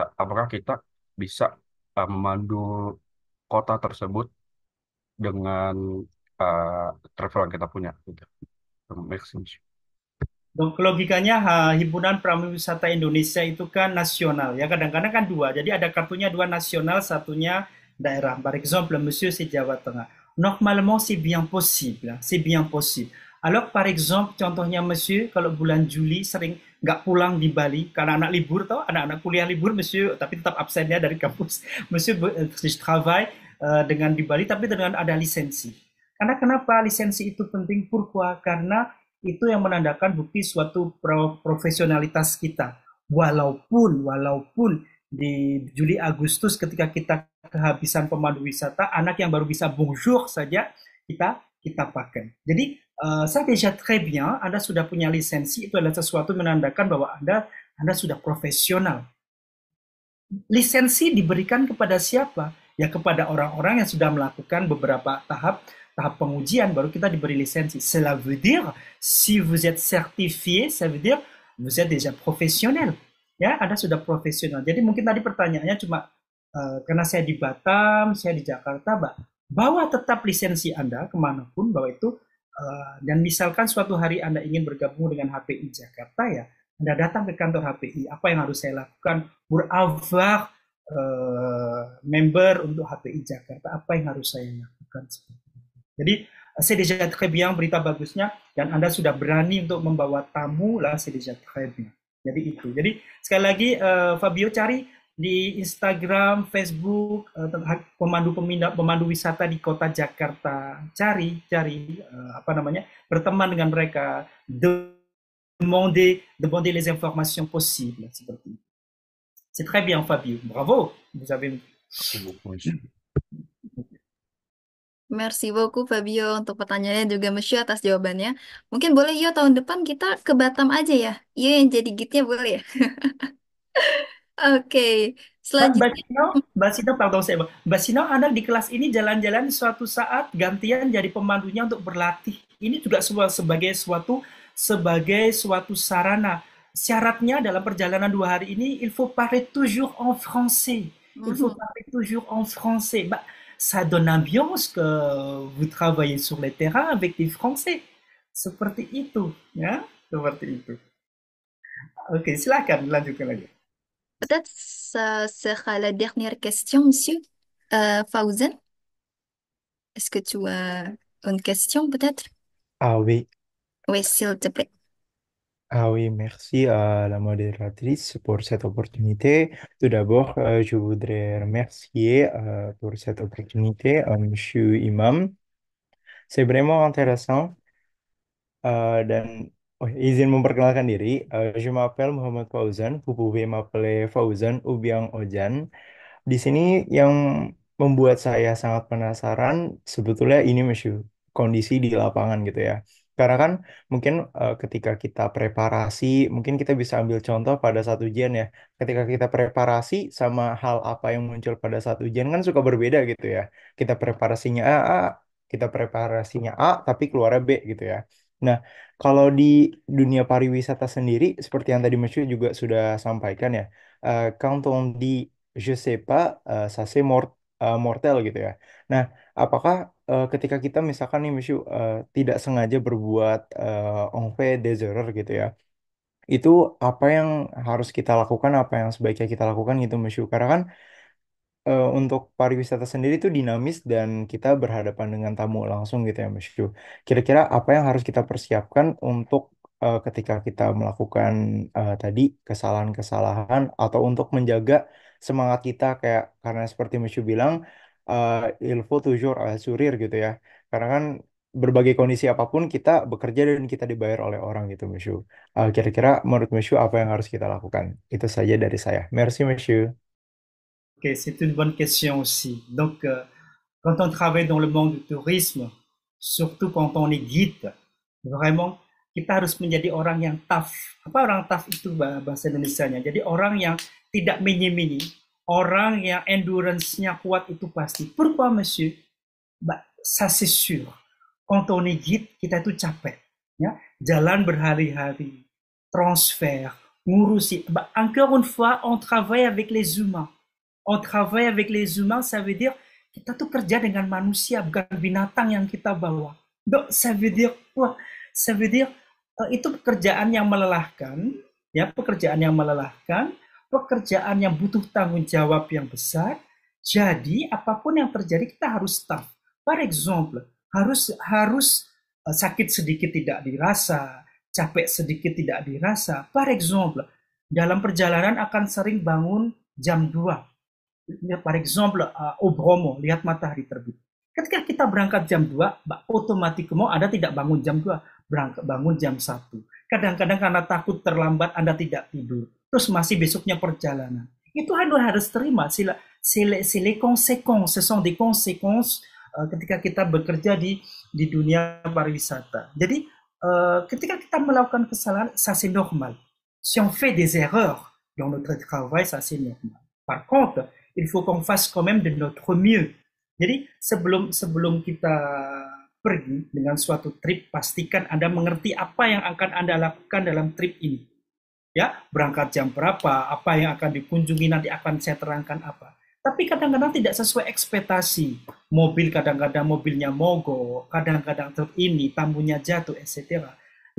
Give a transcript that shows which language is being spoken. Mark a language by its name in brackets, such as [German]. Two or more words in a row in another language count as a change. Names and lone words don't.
[Indonesian] Apakah kita bisa memandu kota tersebut dengan travel yang kita punya? Gitu. Donc logikanya Himpunan Pramuwisata Indonesia itu kan nasional ya, kadang-kadang kan dua, jadi ada kartunya dua, nasional, satunya daerah. [French] Par exemple, Monsieur c'est Jawa Tengah. Normalement c'est bien possible. Alors par exemple, [Indonesian] contohnya Monsieur kalau bulan Juli sering nggak pulang di Bali karena anak libur, anak-anak kuliah libur Monsieur, tapi tetap absennya dari kampus. Monsieur travail dengan di Bali, tapi dengan ada lisensi. Karena kenapa lisensi itu penting? [French] Pourquoi? [Indonesian] Karena itu yang menandakan bukti suatu profesionalitas kita. Walaupun di Juli Agustus ketika kita kehabisan pemandu wisata, anak yang baru bisa bonjour saja kita pakai. [French] Jadi ça déjà très bien, [Indonesian] Anda sudah punya lisensi, itu adalah sesuatu menandakan bahwa Anda sudah profesional. Lisensi diberikan kepada siapa? Ya kepada orang-orang yang sudah melakukan beberapa tahap pengujian, baru kita diberi lisensi. [French] Cela veut dire, si vous êtes certifié, ça veut dire vous êtes déjà professionnel. [Indonesian] Ya, Anda sudah profesional. Jadi mungkin tadi pertanyaannya cuma karena saya di Batam, saya di Jakarta, bawa tetap lisensi Anda kemanapun, bawa itu. Dan misalkan suatu hari Anda ingin bergabung dengan HPI Jakarta, ya Anda datang ke kantor HPI, apa yang harus saya lakukan? [French] Pour avoir [Indonesian] member untuk HPI Jakarta, apa yang harus saya lakukan? Jadi, [French] c'est déjà très bien [Indonesian] berita bagusnya, dan Anda sudah berani untuk membawa tamu lah, [French] c'est déjà très bien. [Indonesian] Jadi itu. Jadi sekali lagi Fabio cari di Instagram, Facebook, pemandu wisata di kota Jakarta. Cari apa namanya, berteman dengan mereka, [French] demander les informations possibles [Indonesian] seperti itu. [French] C'est très bien Fabio, bravo, vous avez. Merci beaucoup, monsieur. Merci beaucoup [Indonesian] Fabio untuk pertanyaannya, juga Monsieur atas jawabannya. Mungkin boleh yo tahun depan kita ke Batam aja ya. Iya yang jadi guide-nya boleh ya. Oke, selanjutnya. Mbak Sino, pardon saya, Mbak Sino, Anda di kelas ini jalan-jalan suatu saat gantian jadi pemandunya untuk berlatih. Ini juga sebagai suatu sarana. Syaratnya dalam perjalanan 2 hari ini, [French] il faut parler toujours en français. Il faut parler toujours en français. Ça donne ambiance que vous travaillez sur le terrain avec des Français. [Indonesian] Seperti itu, ya, seperti itu. Oke, silakan lanjutkan lagi. [French] Peut-être ça sera la dernière question, Monsieur Faouzan. Est-ce que tu as une question peut-être? Ah oui, Oui, s'il te plaît. ah oui, merci à la modératrice pour cette opportunité. Tout d'abord, je voudrais remercier pour cette opportunité Monsieur Imam. C'est vraiment intéressant [Indonesian] dan izin memperkenalkan diri. [French] Je m'appelle Muhammad Fauzan. Vous pouvez m'appeler Fauzan ou bien Ojan. [Indonesian] Di sini yang membuat saya sangat penasaran sebetulnya ini Monsieur, kondisi di lapangan gitu ya. Karena kan mungkin ketika kita preparasi, mungkin kita bisa ambil contoh pada saat ujian ya. Ketika kita preparasi sama hal apa yang muncul pada saat ujian kan suka berbeda gitu ya. Kita preparasinya kita preparasinya A, tapi keluarnya B gitu ya. Nah, kalau di dunia pariwisata sendiri, seperti yang tadi Monsieur juga sudah sampaikan ya, [French] quand on dit je sais pas, ça c'est mortel [Indonesian] gitu ya. Nah, apakah ketika kita misalkan nih Monsieur tidak sengaja berbuat [French] on fait des erreurs [Indonesian] gitu ya, itu apa yang harus kita lakukan, apa yang sebaiknya kita lakukan gitu Monsieur? Karena kan untuk pariwisata sendiri itu dinamis dan kita berhadapan dengan tamu langsung gitu ya Mas Yu. Kira-kira apa yang harus kita persiapkan untuk ketika kita melakukan tadi kesalahan-kesalahan atau untuk menjaga semangat kita kayak karena seperti Mas Yu bilang [French] il faut toujours sourire [Indonesian] gitu ya. Karena kan berbagai kondisi apapun kita bekerja dan kita dibayar oleh orang gitu Mas Yu. Kira-kira menurut Mas Yu apa yang harus kita lakukan? Itu saja dari saya. [French] Merci Mas Yu. Ok, c'est une bonne question aussi. Donc, quand on travaille dans le monde du tourisme, surtout quand on est guide, vraiment [Indonesian] kita harus menjadi orang yang tough. Apa orang tough itu bahasa Indonesianya? Jadi orang yang tidak menye-menye, orang yang endurance-nya kuat itu pasti. [French] Pourquoi, monsieur? Ça c'est sûr. [Indonesian] Quand on est guide, kita itu capek. Ya? Jalan berhari-hari, transfer, ngurusi. [French] Encore une fois, on travaille avec les humains. On travaille avec les humains, ça veut dire [Indonesian] kita tuh kerja dengan manusia, bukan binatang yang kita bawa. [French] Donc, ça veut dire quoi? Ça veut dire [Indonesian] itu pekerjaan yang melelahkan, ya, pekerjaan yang melelahkan, pekerjaan yang butuh tanggung jawab yang besar. Jadi apapun yang terjadi kita harus tough. [French] Par exemple, [Indonesian] harus sakit sedikit tidak dirasa, capek sedikit tidak dirasa. [French] Par exemple, [Indonesian] dalam perjalanan akan sering bangun jam 2. [French] Par exemple, au Bromo, [Indonesian] lihat matahari terbit. Ketika kita berangkat jam 2, otomatiknya Anda tidak bangun jam 2, bangun jam 1. Kadang-kadang karena takut terlambat, Anda tidak tidur. Terus masih besoknya perjalanan. Itu Anda harus terima. [French] C'est les conséquences, ce sont des conséquences [Indonesian] ketika kita bekerja di dunia pariwisata. Jadi, ketika kita melakukan kesalahan, [French] ça c'est normal. Si on fait des erreurs dans notre travail, ça c'est normal. Par contre, il faut qu'on fasse quand même de notre mieux. [Indonesian] Jadi sebelum kita pergi dengan suatu trip, pastikan Anda mengerti apa yang akan Anda lakukan dalam trip ini. Ya, berangkat jam berapa, apa yang akan dikunjungi nanti akan saya terangkan apa. Tapi kadang-kadang tidak sesuai ekspektasi. Kadang-kadang mobilnya mogok, kadang-kadang truk ini tamunya jatuh, etc.